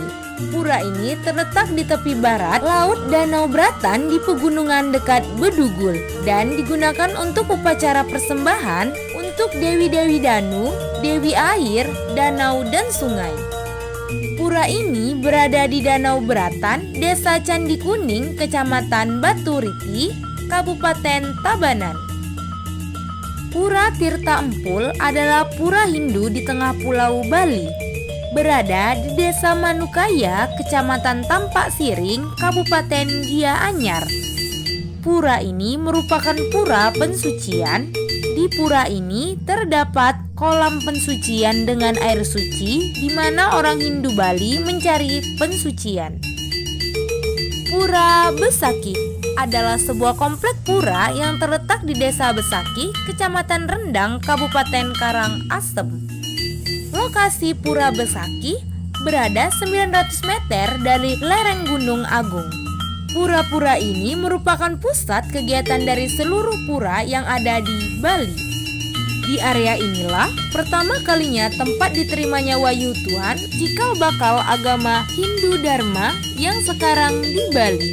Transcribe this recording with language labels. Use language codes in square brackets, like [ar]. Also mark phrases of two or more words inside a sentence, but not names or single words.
[id] Pura ini terletak di tepi barat Laut Danau Bratan di pegunungan dekat Bedugul dan digunakan untuk upacara persembahan untuk dewi-dewi Danu, dewi air, danau, dan sungai. Pura ini berada di Danau Bratan, Desa Candi Kuning, Kecamatan Baturiti, Kabupaten Tabanan. Pura Tirta Empul adalah pura Hindu di tengah Pulau Bali. Berada di Desa Manukaya, Kecamatan Tampak Siring, Kabupaten Gianyar. Pura ini merupakan pura pensucian. Di pura ini terdapat kolam pensucian dengan air suci di mana orang Hindu Bali mencari pensucian. Pura Besaki adalah sebuah komplek pura yang terletak di Desa Besaki, Kecamatan Rendang, Kabupaten Karangasem. Lokasi Pura Besaki berada 900 meter dari lereng Gunung Agung. Pura-pura ini merupakan pusat kegiatan dari seluruh pura yang ada di Bali. Di area inilah pertama kalinya tempat diterimanya wahyu Tuhan cikal bakal agama Hindu Dharma yang sekarang di Bali.